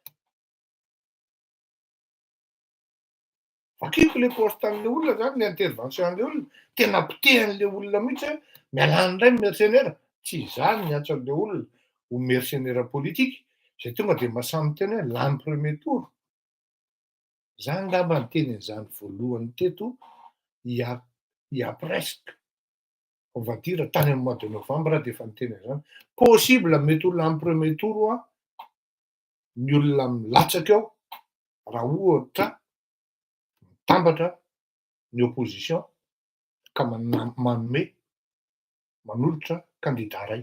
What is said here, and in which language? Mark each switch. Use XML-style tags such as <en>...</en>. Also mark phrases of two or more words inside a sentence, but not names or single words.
<mg>Vakiako le postan'le olona zany, ny intervention'le olona, tena pitehan'le olona mihitsy hoe mialany indray mercenaire. Tsy zany ny antsoan'le olona ho mercenaire politika, zay tonga de masamy teny hoe lany</mg> <fr>premier tour.</fr> <mg>Za ngamba ny tenin'izany voalohany teto,</mg> <fr>il y a presque, on va dire</fr> <mg>tany amin'ny</mg> <fr>mois de novembre</fr> <mg>de efa niteny an'izany, possible mety ho lany</mg> <fr>premier tour</fr> <mg>ny olona milatsaka eo raha ohatra mitambatra ny opposition ka manome manolotra candidat ray.</mg>